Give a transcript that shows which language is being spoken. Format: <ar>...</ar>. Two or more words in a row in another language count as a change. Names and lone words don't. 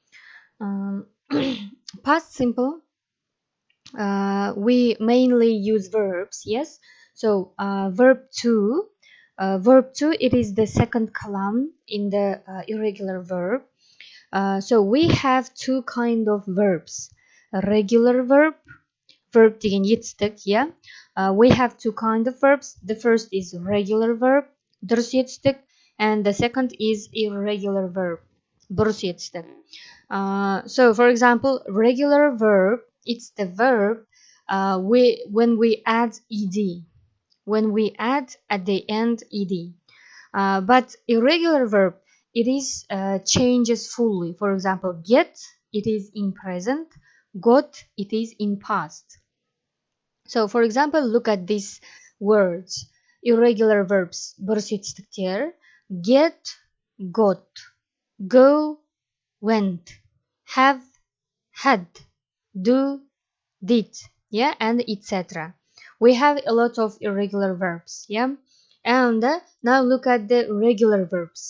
<en>Past simple, we mainly use verbs, yes? So verb to, it is the second column in the irregular verb. So we have two kind of verbs. A regular verb</en> <kk>деген етістік,</kk> <en>yeah. We have two kind of verbs. The first is regular verb,</en> <kk>дұрыс етістік,</kk> <en>and the second is irregular verb,</en> <kk>бұрыс етістік.</kk> <en>So for example, regular verb, it's the verb when we add ed, when we add at the end ed. But irregular verb, it is changes fully. For example, get, it is in present, got, it is in past. So for example, look at these words, irregular verbs,</en> <kk>бұрыс етістіктер:</kk> <en>get, got, go, went, have, had, do, did, yeah, and etc. We have a lot of irregular verbs, yeah. And now look at the regular verbs.</en>